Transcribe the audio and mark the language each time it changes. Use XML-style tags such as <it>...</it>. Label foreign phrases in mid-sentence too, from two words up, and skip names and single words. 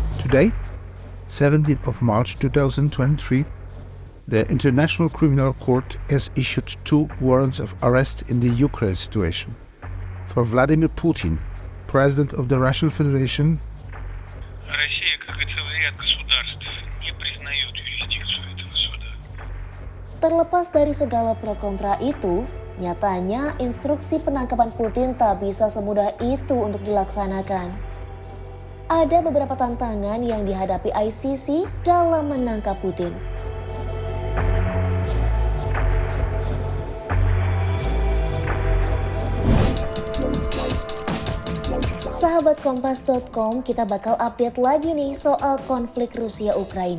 <en>Today, 17th of March 2023, the International Criminal Court has issued 2 warrants of arrest in the Ukraine situation. For Vladimir Putin, President of the Russian Federation,</en> <ru>Россия, как и целый ряд государств, не признает юрисдикцию этого суда.</ru> <id>Terlepas dari segala pro kontra itu, nyatanya instruksi penangkapan Putin tak bisa semudah itu untuk dilaksanakan. Ada beberapa tantangan yang dihadapi ICC dalam menangkap Putin. Sahabat Kompas.com, kita bakal update lagi nih soal konflik Rusia-Ukraina.</id>